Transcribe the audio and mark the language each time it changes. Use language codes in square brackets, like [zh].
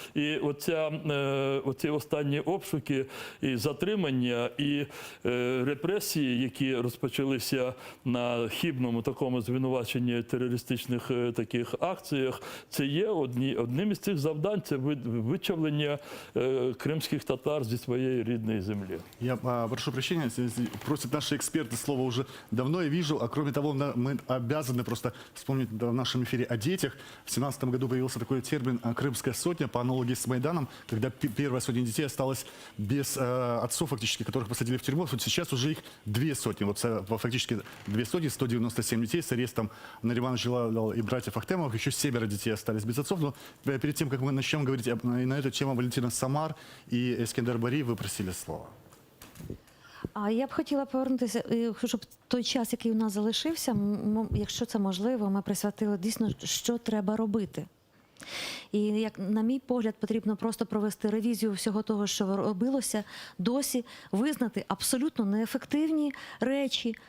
[uk] І оці останні обшуки, і затримання, і репресії, які розпочалися на хибному такому звинуваченні терористичних таких акціях, це є одним із цих завдань, це вичавлення кримських татар зі своєї рідної землі. [ru] Я прошу прощения, просят наши эксперты слова уже давно, я вижу, а кроме того, мы обязаны просто вспомнить в нашем эфире о детях. В 2017 году появился такой термин «Крымская сотня», по аналогии с Майданом, когда первая сотня детей осталась без отцов, фактически, которых посадили в тюрьму. Вот сейчас уже их 2 сотни, фактически 2 сотни, 197 детей с арестом Наримана Джилала и братьев Ахтемовых, еще 7 детей остались без отцов. Но перед тем, как мы начнем говорить на эту тему, Валентина Самар и Ескендер Бари, вы просили слова. [uk] А я б хотіла повернутися, щоб той час, який у нас залишився, якщо це можливо, ми присвятили дійсно, що треба робити. І, як на мій погляд, потрібно просто провести ревізію всього того, що робилося досі, визнати абсолютно неефективні речі.